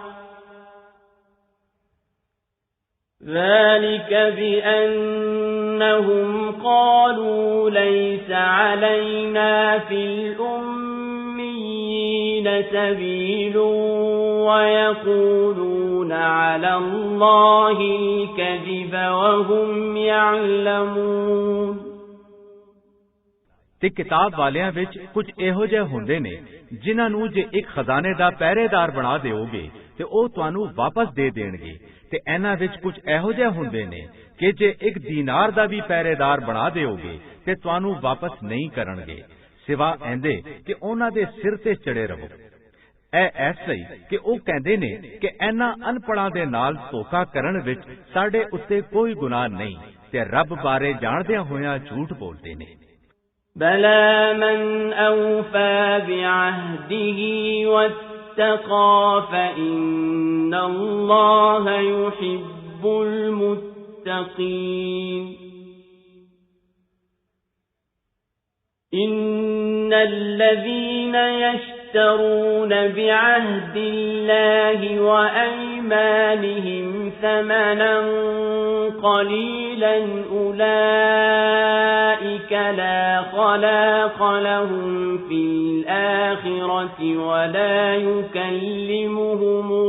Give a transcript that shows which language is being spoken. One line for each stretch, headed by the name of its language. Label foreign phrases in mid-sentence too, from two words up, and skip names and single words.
Arabic: ذلك بأنهم قالوا ليس علينا في الأميين سبيل ويقولون على الله الكذب وهم يعلمون
Punjabi: ਤੇ ਕਿਤਾਬ ਵਾਲਿਆਂ ਵਿੱਚ ਕੁਝ ਇਹੋ ਜਿਹੇ ਹੁੰਦੇ ਨੇ ਜਿਨ੍ਹਾਂ ਨੂੰ ਜੇ ਇੱਕ ਖਜ਼ਾਨੇ ਦਾ ਪਹਿਰੇਦਾਰ ਬਣਾ ਦਿਓਗੇ ਤੇ ਉਹ ਤੁਹਾਨੂੰ ਵਾਪਸ ਦੇ ਦੇਣਗੇ ਤੇ ਇਹਨਾਂ ਵਿੱਚ ਕੁਝ ਇਹੋ ਜਿਹੇ ਹੁੰਦੇ ਨੇ ਕਿ ਜੇ ਇੱਕ ਦੀਨਾਰ ਦਾ ਵੀ ਪਹਿਰੇਦਾਰ ਬਣਾ ਦਿਓਗੇ ਤੇ ਤੁਹਾਨੂੰ ਵਾਪਸ ਨਹੀਂ ਕਰਨਗੇ ਸਿਵਾ ਇਹਦੇ ਕਿ ਉਹਨਾਂ ਦੇ ਸਿਰ ਤੇ ਚੜੇ ਰਹੋ। ਇਹ ਐਸਾ ਹੀ ਕਿ ਉਹ ਕਹਿੰਦੇ ਨੇ ਕਿ ਇਹਨਾਂ ਅਨਪੜਾਂ ਦੇ ਨਾਲ ਧੋਖਾ ਕਰਨ ਵਿੱਚ ਸਾਡੇ ਉੱਤੇ ਕੋਈ ਗੁਨਾਹ ਨਹੀਂ ਤੇ ਰੱਬ ਬਾਰੇ ਜਾਣਦਿਆਂ ਹੋਇਆਂ ਝੂਠ ਬੋਲਦੇ ਨੇ।
Arabic: بلى من أوفى بعهده واتقى فإن الله يحب المتقين إن الذين يشترون بعهد الله وأيمانهم ثمنا قليلا أولئك لا خلاق لهم في الآخرة ولا يكلمهم